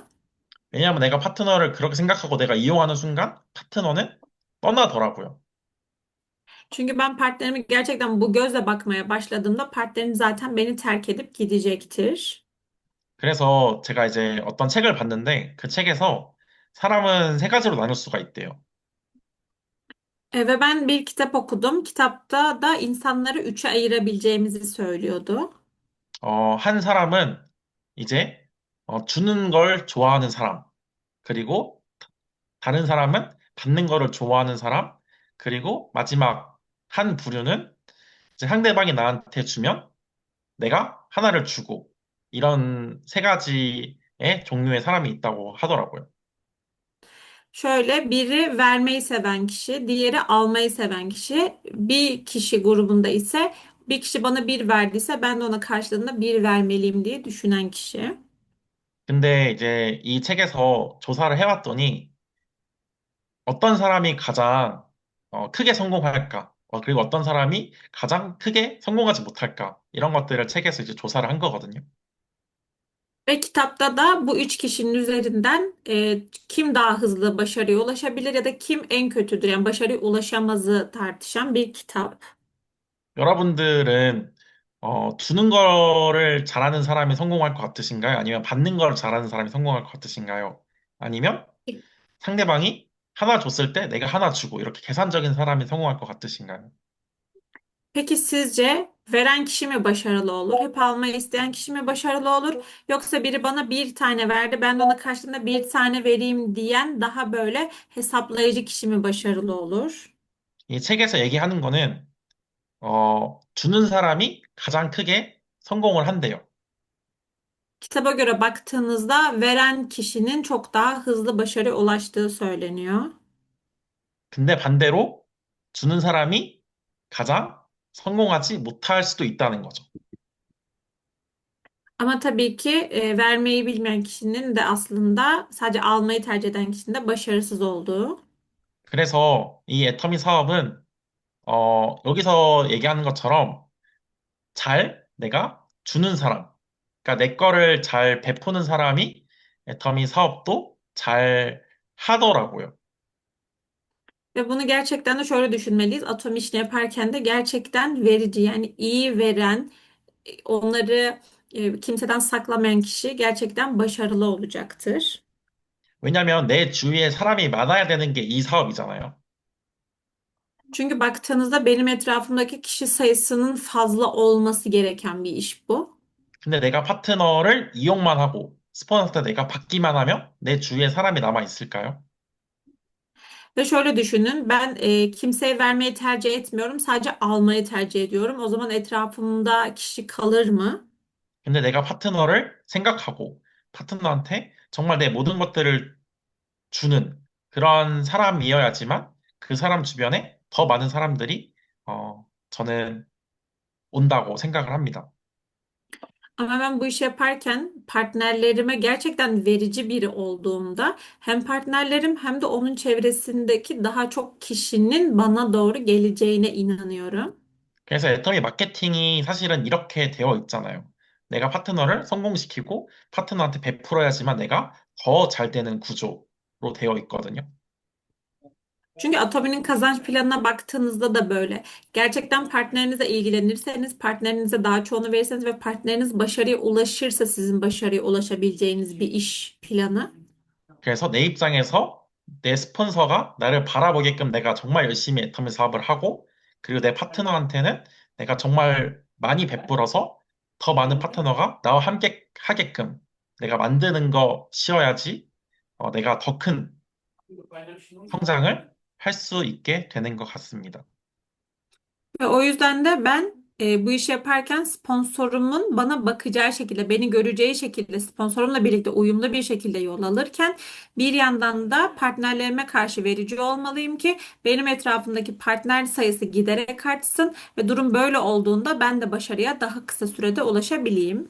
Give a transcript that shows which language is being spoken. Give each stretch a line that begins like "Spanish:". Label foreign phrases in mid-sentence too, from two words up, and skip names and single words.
Korean: 왜냐하면 내가 파트너를 그렇게 생각하고 내가 이용하는 순간 파트너는 떠나더라고요.
Turkish: Çünkü ben partnerimi gerçekten bu gözle bakmaya başladığımda partnerim zaten beni terk edip gidecektir.
Korean: 그래서 제가 이제 어떤 책을 봤는데 그 책에서 사람은 세 가지로 나눌 수가 있대요.
Turkish: Ve ben bir kitap okudum. Kitapta da insanları üçe ayırabileceğimizi söylüyordu.
Korean: 한 사람은 이제 주는 걸 좋아하는 사람, 그리고 다른 사람은 받는 거를 좋아하는 사람, 그리고 마지막 한 부류는 이제 상대방이 나한테 주면 내가 하나를 주고 이런 세 가지의 종류의 사람이 있다고 하더라고요.
Turkish: Şöyle biri vermeyi seven kişi, diğeri almayı seven kişi. Bir kişi grubunda ise bir kişi bana bir verdiyse ben de ona karşılığında bir vermeliyim diye düşünen kişi.
Korean: 근데 이제 이 책에서 조사를 해왔더니 어떤 사람이 가장 크게 성공할까? 그리고 어떤 사람이 가장 크게 성공하지 못할까? 이런 것들을 책에서 이제 조사를 한 거거든요.
Turkish: Ve kitapta da bu üç kişinin üzerinden kim daha hızlı başarıya ulaşabilir ya da kim en kötüdür yani başarıya ulaşamazı tartışan bir kitap.
Korean: 여러분들은 주는 거를 잘하는 사람이 성공할 것 같으신가요? 아니면 받는 걸 잘하는 사람이 성공할 것 같으신가요? 아니면 상대방이 하나 줬을 때 내가 하나 주고 이렇게 계산적인 사람이 성공할 것 같으신가요?
Turkish: Peki sizce veren kişi mi başarılı olur? Hep almayı isteyen kişi mi başarılı olur? Yoksa biri bana bir tane verdi, ben de ona karşılığında bir tane vereyim diyen daha böyle hesaplayıcı kişi mi başarılı olur?
Korean: 이 책에서 얘기하는 거는 주는 사람이 가장 크게 성공을 한대요.
Turkish: Kitaba göre baktığınızda veren kişinin çok daha hızlı başarıya ulaştığı söyleniyor.
Korean: 근데 반대로 주는 사람이 가장 성공하지 못할 수도 있다는 거죠.
Turkish: Ama tabii ki vermeyi bilmeyen kişinin de aslında sadece almayı tercih eden kişinin de başarısız olduğu.
Korean: 그래서 이 애터미 사업은 여기서 얘기하는 것처럼 잘 내가 주는 사람, 그러니까 내 거를 잘 베푸는 사람이 애터미 사업도 잘 하더라고요.
Turkish: Ve bunu gerçekten de şöyle düşünmeliyiz. Atom işini yaparken de gerçekten verici yani iyi veren, onları kimseden saklamayan kişi gerçekten başarılı olacaktır.
Korean: 왜냐면 내 주위에 사람이 많아야 되는 게 이 사업이잖아요.
Turkish: Çünkü baktığınızda benim etrafımdaki kişi sayısının fazla olması gereken bir iş bu.
Korean: 근데 내가 파트너를 이용만 하고 스폰서한테 내가 받기만 하면 내 주위에 사람이 남아 있을까요?
Turkish: Ve şöyle düşünün, ben kimseye vermeyi tercih etmiyorum, sadece almayı tercih ediyorum. O zaman etrafımda kişi kalır mı?
Korean: 근데 내가 파트너를 생각하고 파트너한테 정말 내 모든 것들을 주는 그런 사람이어야지만 그 사람 주변에 더 많은 사람들이 저는 온다고 생각을 합니다.
Turkish: Ama ben bu işi yaparken partnerlerime gerçekten verici biri olduğumda hem partnerlerim hem de onun çevresindeki daha çok kişinin bana doğru geleceğine inanıyorum.
Korean: 그래서 애터미 마케팅이 사실은 이렇게 되어 있잖아요. 내가 파트너를 성공시키고 파트너한테 베풀어야지만 내가 더 잘 되는 구조로 되어 있거든요.
Turkish: Çünkü Atomi'nin kazanç planına baktığınızda da böyle. Gerçekten partnerinize ilgilenirseniz, partnerinize daha çoğunu verirseniz ve partneriniz başarıya ulaşırsa sizin başarıya ulaşabileceğiniz bir iş planı.
Korean: 그래서 내 입장에서 내 스폰서가 나를 바라보게끔 내가 정말 열심히 애터미 사업을 하고, 그리고 내 파트너한테는 내가 정말 많이 베풀어서 더 많은 파트너가 나와 함께 하게끔 내가 만드는 것이어야지 내가 더 큰 성장을 할 수 있게 되는 것 같습니다.
Turkish: Ve o yüzden de ben bu işi yaparken sponsorumun bana bakacağı şekilde, beni göreceği şekilde, sponsorumla birlikte uyumlu bir şekilde yol alırken bir yandan da partnerlerime karşı verici olmalıyım ki benim etrafımdaki partner sayısı giderek artsın ve durum böyle olduğunda ben de başarıya daha kısa sürede ulaşabileyim.